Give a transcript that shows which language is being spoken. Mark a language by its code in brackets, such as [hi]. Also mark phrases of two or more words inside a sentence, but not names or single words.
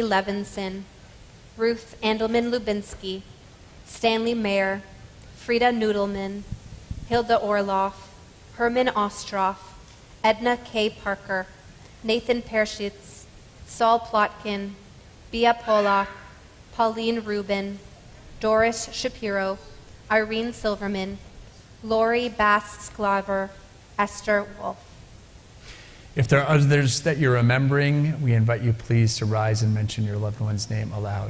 [en] Levinson, Ruth Andelman Lubinsky, Stanley Mayer, Frida Noodleman, Hilda Orloff, Herman Ostroff, Edna K. Parker, Nathan Perschitz, Saul Plotkin, Bia Polak, Pauline Rubin, Doris Shapiro, Irene Silverman, Lori Bass Sklaver, Esther Wolf. If there are others that you're remembering, we invite you please to rise and mention your loved one's name aloud.